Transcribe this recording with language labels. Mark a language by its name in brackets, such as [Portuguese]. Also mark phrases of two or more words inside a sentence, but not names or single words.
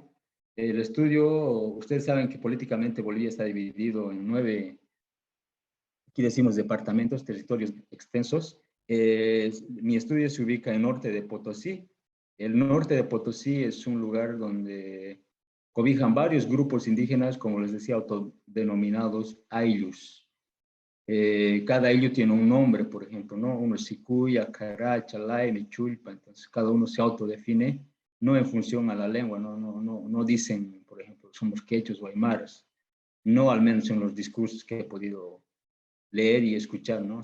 [Spanish] El estudio, ustedes saben que políticamente Bolivia está dividido en 9, aquí decimos departamentos, territorios extensos. Mi estudio se ubica en norte de Potosí. El norte de Potosí es un lugar donde cobijan varios grupos indígenas, como les decía, autodenominados ayllus. Cada ayllu tiene un nombre, por ejemplo, ¿no? Uno es Sicuya, Cará, Chalay, Michulpa, entonces cada uno se autodefine, no en función a la lengua, no dicen, por ejemplo, somos quechos o aymaras, no al menos en los discursos que he podido leer y escuchar, ¿no?